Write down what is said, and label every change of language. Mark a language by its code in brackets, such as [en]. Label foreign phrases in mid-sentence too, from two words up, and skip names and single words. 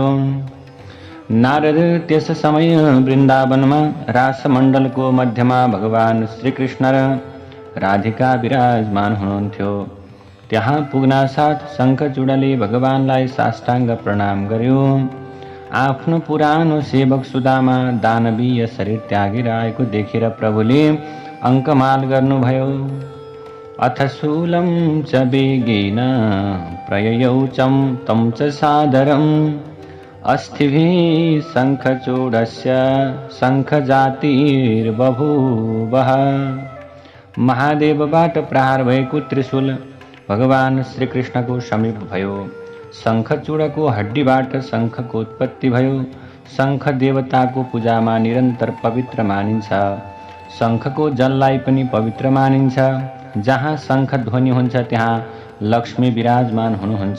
[ne] नारद त्यस समय वृन्दावनमा रासमण्डलको मध्यमा भगवान श्रीकृष्ण र राधिका विराजमान हुनुहुन्थ्यो। त्यहाँ पुग्नासाथ शङ्खचूडले भगवानलाई साष्टाङ्ग प्रणाम गर्यो। आफ्नो पुरानो सेवक सुदामा दानवीय शरीर त्यागेर आएको देखेर प्रभुले अङ्कमाल गर्नुभयो। [sa] अथ शूलं च वेगेन प्रययौ तं च सादरम् अस्थिभिः शङ्खचूडस्य शङ्खजातिर्बभूवः। [ne] महादेवबाट प्रहार भएको त्रिशूल भगवान श्रीकृष्णको समीप भयो। शङ्खचूडको हड्डीबाट शङ्खको उत्पत्ति भयो। शङ्ख देवताको पूजामा निरन्तर पवित्र मानिन्छ। शङ्खको जललाई पनि पवित्र मानिन्छ। जहाँ शङ्ख ध्वनि हुन्छ त्यहाँ लक्ष्मी विराजमान हुनुहुन्छ।